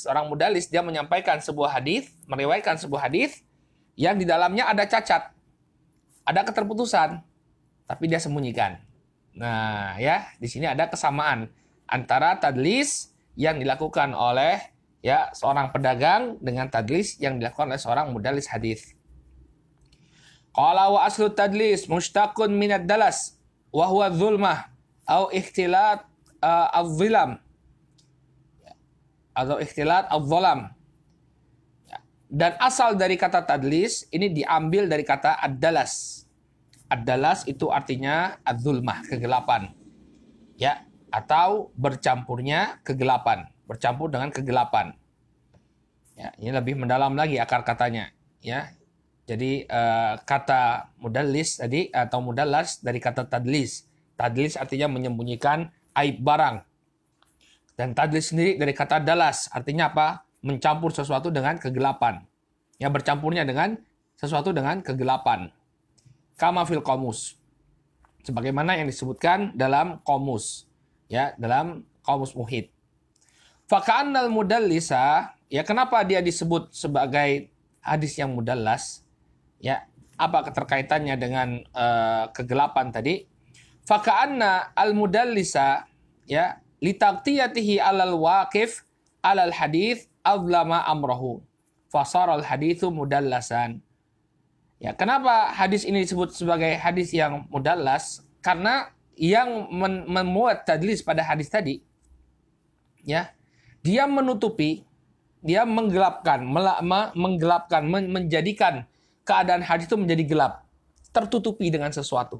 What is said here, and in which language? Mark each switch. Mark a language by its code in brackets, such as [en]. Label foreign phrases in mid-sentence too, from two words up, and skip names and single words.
[id] Seorang mudallis dia menyampaikan sebuah hadis, meriwayatkan sebuah hadis yang di dalamnya ada cacat. Ada keterputusan, tapi dia sembunyikan. Nah, ya, di sini ada kesamaan antara tadlis yang dilakukan oleh ya seorang pedagang dengan tadlis yang dilakukan oleh seorang mudallis hadis. [ar] قال وأصل التدليس مشتق من الدلس وهو الظلمة أو اختلاط الظلام أو اختلاط الظلام. [id] Dan asal dari kata tadlis ini diambil dari kata ad-dalas. Ad-dalas itu artinya adz-zulmah, kegelapan. Ya, atau bercampurnya kegelapan, bercampur dengan kegelapan. Ya, ini lebih mendalam lagi akar katanya, ya. Jadi kata mudallis tadi atau mudallas dari kata tadlis. Tadlis artinya menyembunyikan aib barang. Dan tadlis sendiri dari kata dalas, artinya apa? Mencampur sesuatu dengan kegelapan. Ya, bercampurnya dengan sesuatu dengan kegelapan. [ar] كما في القاموس. [id] Sebagaimana yang disebutkan dalam qamus. Ya, dalam qamus Muhit. [ar] فكأن المدلس, [id] ya kenapa dia disebut sebagai hadis yang mudallas? Ya, apa keterkaitannya dengan kegelapan tadi? [ar] فكأن المدلس يا لتغطيته على الواقف على الحديث أظلم أمره فصار الحديث مدلسا. [id] Ya, kenapa hadis ini disebut sebagai hadis yang mudallas? Karena yang memuat tadlis pada hadis tadi, ya, dia menutupi, dia menggelapkan, menjadikan keadaan hadis itu menjadi gelap, tertutupi dengan sesuatu.